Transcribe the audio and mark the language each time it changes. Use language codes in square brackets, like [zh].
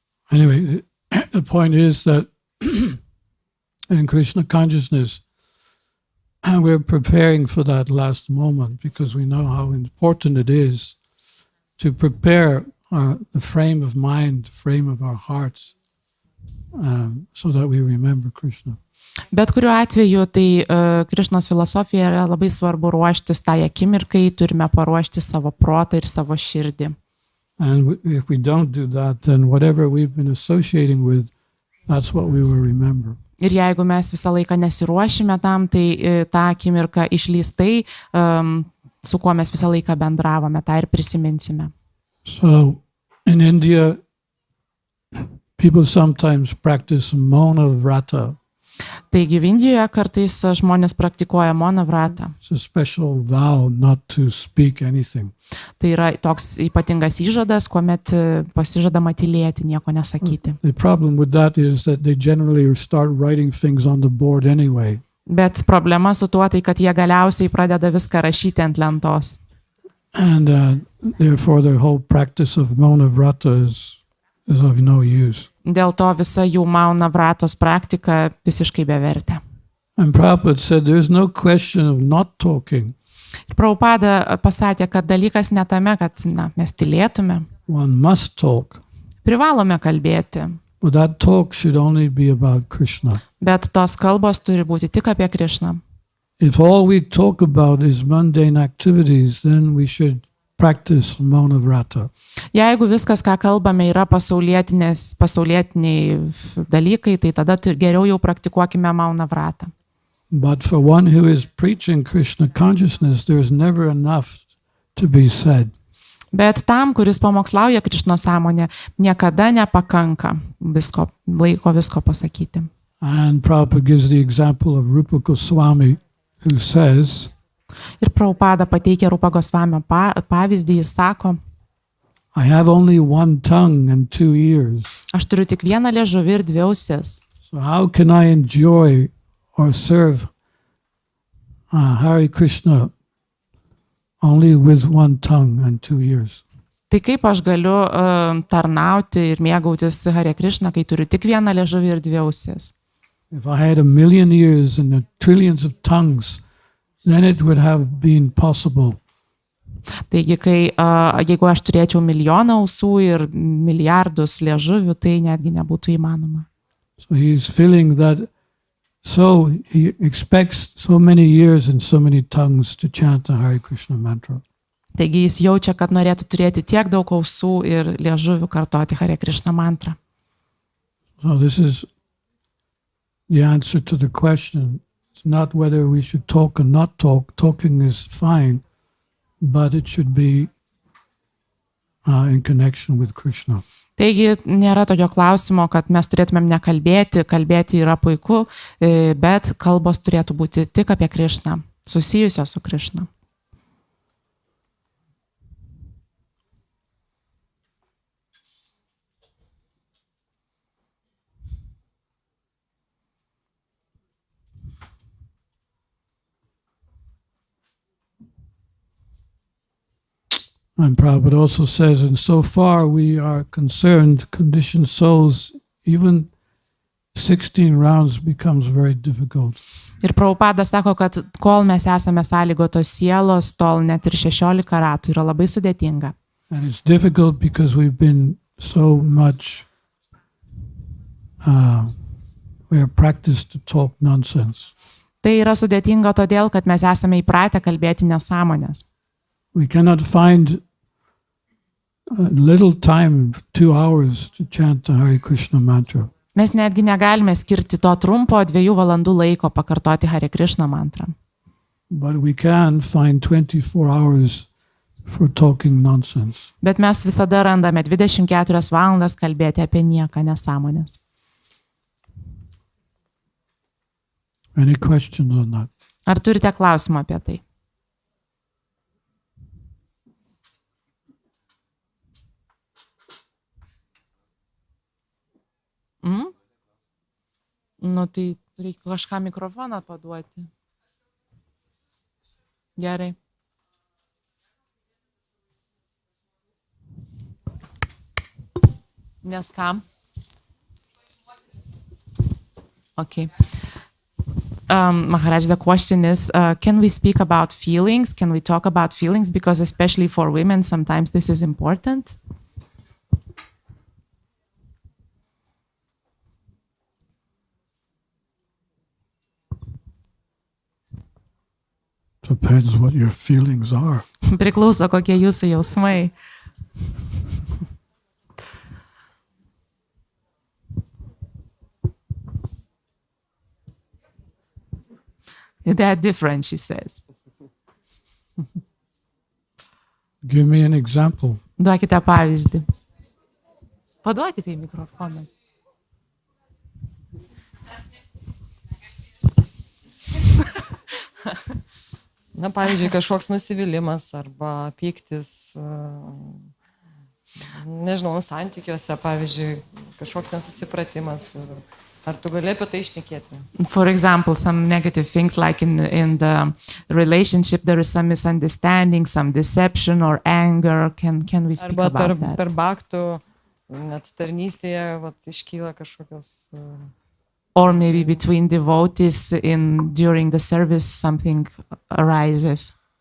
[en] Anyway, the point is that in Krishna consciousness, we're preparing for that last moment because we know how important it is to prepare the frame of mind, the frame of our hearts, so that we remember Krishna. [lt] Bet kuriuo atveju, tai Krišnos filosofija yra labai svarbu ruoštis tai akimirkai, turime paruošti savo protą ir savo širdį. [en] And if we don't do that, then whatever we've been associating with, that's what we will remember. [lt] Ir jeigu mes visą laiką nesiruošime tam, tai tą akimirką išlys tai, su kuo mes visą laiką bendravome, tą ir prisiminsime. [en] So in India, people sometimes practice Mauna Vrata. [lt] Taigi Indijoje kartais žmonės praktikuoja Mauna Vratą. [en] It's a special vow not to speak anything. [lt] Tai yra toks ypatingas įžadas, kuomet pasižadama tylėti, nieko nesakyti. [en] The problem with that is that they generally start writing things on the board anyway. [lt] Bet problema su tuo, tai kad jie galiausiai pradeda viską rašyti ant lentos. [en] And therefore the whole practice of Mauna Vrata is of no use. [lt] Dėl to visa jų Mauna Vratos praktika visiškai bevertė. [en] And Prabhupada said there's no question of not talking. [lt] Ir Prabhupada pasakė, kad dalykas ne tame, kad mes tylėtume. [en] One must talk. [lt] Privalome kalbėti. [en] But that talk should only be about Krishna. [lt] Bet tos kalbos turi būti tik apie Krišną. [en] If all we talk about is mundane activities, then we should practice Mauna Vrata. [lt] Jeigu viskas, ką kalbame, yra pasaulietiniai dalykai, tai tada geriau jau praktikuokime Mauna Vratą. [en] But for one who is preaching Krishna consciousness, there is never enough to be said. [lt] Bet tam, kuris pamokslauja Krišnos sąmonę, niekada nepakanka visko pasakyti. [en] And Prabhupada gives the example of Rupa Goswami, who says, [lt] Ir Prabhupada pateikia Rupa Gosvamio pavyzdį, jis sako, [en] I have only one tongue and two ears. [lt] aš turiu tik vieną liežuvį ir dvi ausis. [en] So how can I enjoy or serve Hare Krishna only with one tongue and two ears? [lt] Tai kaip aš galiu tarnauti ir mėgautis Hare Krishna, kai turiu tik vieną liežuvį ir dvi ausis? [en] If I had 1,000,000 ears and trillions of tongues, then it would have been possible. [lt] Taigi, jeigu aš turėčiau milijoną ausų ir milijardus liežuvių, tai netgi nebūtų įmanoma. [en] So he's feeling that, so he expects so many ears and so many tongues to chant the Hare Krishna mantra. [lt] Taigi jis jaučia, kad norėtų turėti tiek daug ausų ir liežuvių kartoti Hare Krishna mantrą. [en] So this is the answer to the question. It's not whether we should talk or not talk. Talking is fine, but it should be in connection with Krishna. [lt] Taigi nėra tokio klausimo, kad mes turėtumėm nekalbėti, kalbėti yra puiku, bet kalbos turėtų būti tik apie Krishną, susijusios su Krishna. [en] And Prabhupada also says, and so far we are concerned, conditioned souls, even 16 rounds becomes very difficult. [lt] Ir Prabhupada sako, kad kol mes esame sąlygotos sielos, tol net ir 16 ratų yra labai sudėtinga. [en] And it's difficult because we've been so much, we are practiced to talk nonsense. [lt] Tai yra sudėtinga todėl, kad mes esame įpratę kalbėti nesąmonės. [en] We cannot find a little time, 2 hours, to chant the Hare Krishna mantra. [lt] Mes netgi negalime skirti to trumpo 2 valandų laiko pakartoti Hare Krishna mantrą. [en] But we can find 24 hours for talking nonsense. [lt] Bet mes visada randame 24 valandas kalbėti apie nieką, nesąmonės. [en] Any questions on that? [lt] Ar turite klausimą apie tai? Nu, tai reikia kažką mikrofoną paduoti. Gerai. Nes kam? [en] Okay. Maharaj, the question is, can we speak about feelings? Can we talk about feelings? Because especially for women, sometimes this is important. Depends what your feelings are. [lt] Priklauso, kokie jūsų jausmai. [en] They are different, she says. Give me an example. [lt] Duokite pavyzdį. Paduokite į mikrofoną. Na, pavyzdžiui, kažkoks nusivylimas arba pyktis, nežinau, santykiuose, pavyzdžiui, kažkoks nesusipratimas. Ar tu gali apie tai šnekėti? [en] For example, some negative things like in the relationship there is some misunderstanding, some deception or anger. Can we speak [lt] Arba [en] about that? [lt] per bhaktų, net tarnystėje iškyla kažkokios... [en] Or maybe between devotees during the service something arises.